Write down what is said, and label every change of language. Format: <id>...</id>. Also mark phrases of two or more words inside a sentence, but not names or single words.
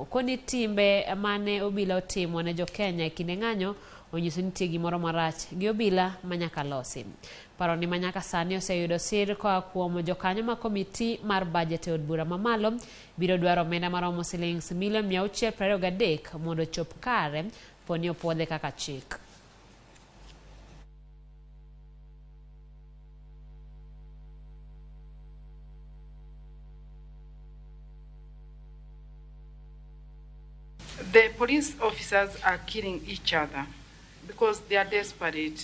<luo>Okoni timbe mane obila otimo ne jo Kenya e kinde ng'anyo onyiso nitie gimoro marach gi obila manyaka losi. Paro ni manyaka sani oseyudo sir koa kuom jokanyo ma komiti mar budget e od bura mamalo biro dwaro omenda maromo shillings milion 623 mondo chop kare poni opuodhe kaka chik.</luo> <en>The police officers are killing each other because they are desperate.</en>